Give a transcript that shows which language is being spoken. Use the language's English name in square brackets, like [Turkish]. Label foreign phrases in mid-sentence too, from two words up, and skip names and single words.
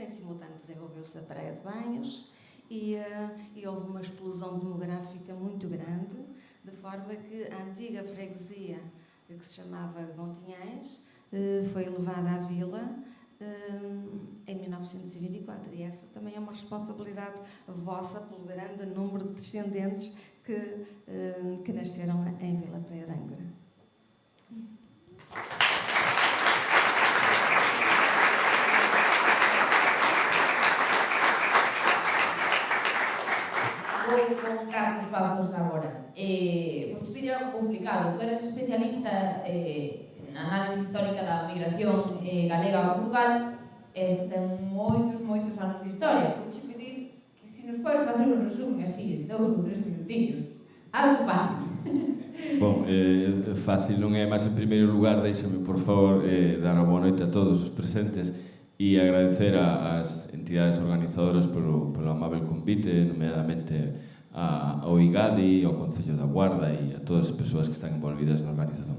[Portuguese] Em simultâneo desenvolveu-se a praia de banhos e houve uma explosão demográfica muito grande, de forma que a antiga freguesia, que se chamava Gontinhães, foi levada à vila em 1924, e essa também é uma responsabilidade vossa pelo grande número de descendentes que nasceram em Vila Praia de Âncora. [Galician] Vou con Carlos Pavos agora. Vou te pedir algo complicado. Tu eres especialista na análise histórica da migración galega a Portugal. Isto ten moitos anos de historia. Vou te pedir que se nos podes facer un resumen así, 2 ou 3 minutinhos. Algo fácil. Bom, fácil non é, mas en primeiro lugar deixame, por favor, dar a boa noite a todos os presentes e agradecer ás entidades organizadoras polo amável convite, nomeadamente ao IGADI, ao Concello da Guarda e a todas as persoas que están envolvidas na organización.